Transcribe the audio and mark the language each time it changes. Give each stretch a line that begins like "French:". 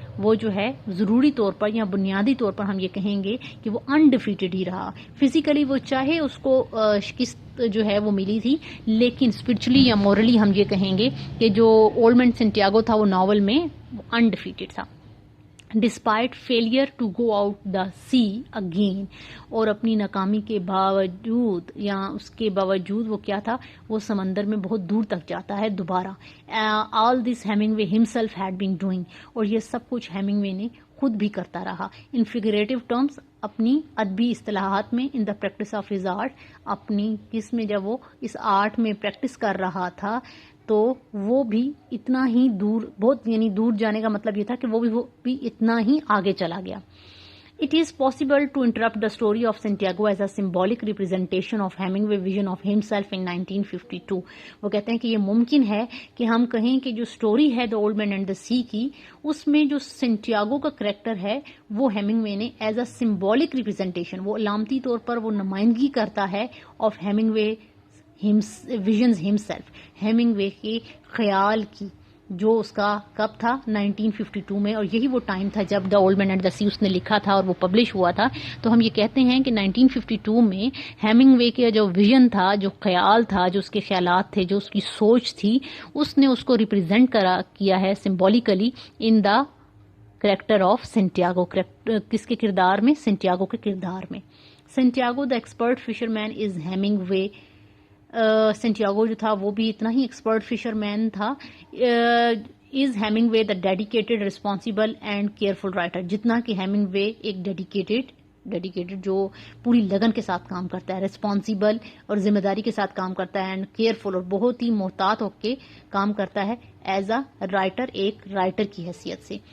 Urdu: وہ جو ہے ضروری طور پر یا بنیادی طور پر ہم یہ کہیں گے کہ وہ انڈیفیٹڈ ہی رہا. فزیکلی وہ چاہے اس کو شکست جو ہے وہ ملی تھی، لیکن اسپرچولی یا مورلی ہم یہ کہیں گے کہ جو اولڈ مین سینٹیاگو تھا وہ ناول میں انڈیفیٹڈ تھا. Despite failure to go out the C again, اور اپنی ناکامی کے باوجود یا اس کے باوجود وہ کیا تھا، وہ سمندر میں بہت دور تک جاتا ہے دوبارہ. آل this Hamming way himself had been doing, اور یہ سب کچھ ہیمنگ وے نے خود بھی کرتا رہا. ان فگریٹو ٹرمز، اپنی ادبی اصطلاحات میں. ان the practice of his art, اپنی کس میں، جب وہ اس آرٹ میں پریکٹس کر رہا تھا تو وہ بھی اتنا ہی دور، بہت یعنی دور جانے کا مطلب یہ تھا کہ وہ بھی اتنا ہی آگے چلا گیا.
English: It is possible to interpret the story of Santiago as a symbolic representation of Hemingway's vision of himself in 1952.
Urdu: وہ کہتے ہیں کہ یہ ممکن ہے کہ ہم کہیں کہ جو سٹوری ہے The Old Man and the Sea کی، اس میں جو سینٹیاگو کا کریکٹر ہے وہ ہیمنگوے نے ایز اے سمبولک ریپرزینٹیشن، وہ علامتی طور پر وہ نمائندگی کرتا ہے of Hemingway visions himself, Hemingway کے خیال کی، جو اس کا کب تھا 1952 میں. اور یہی وہ ٹائم تھا جب the old man and the سی اس نے لکھا تھا اور وہ پبلش ہوا تھا. تو ہم یہ کہتے ہیں کہ 1952 میں ہیمنگوے کا جو ویژن تھا، جو خیال تھا، جو اس کے خیالات تھے، جو اس کی سوچ تھی، اس نے اس کو ریپرزینٹ کیا ہے symbolically in the character of Santiago. کس کے کردار میں؟ سینٹیاگو کے کردار میں.
English: Santiago the expert fisherman is Hemingway.
Urdu: سینٹیاگو جو تھا وہ بھی اتنا ہی ایکسپرٹ فشر مین تھا. از Hemingway the dedicated responsible and careful writer, جتنا کہ ہیمنگوے ایک ڈیڈیکیٹڈ جو پوری لگن کے ساتھ کام کرتا ہے، ریسپانسبل اور ذمہ داری کے ساتھ کام کرتا ہے، اینڈ کیئرفل اور بہت ہی محتاط ہو کے کام کرتا ہے ایز اے رائٹر، ایک رائٹر کی حیثیت سے.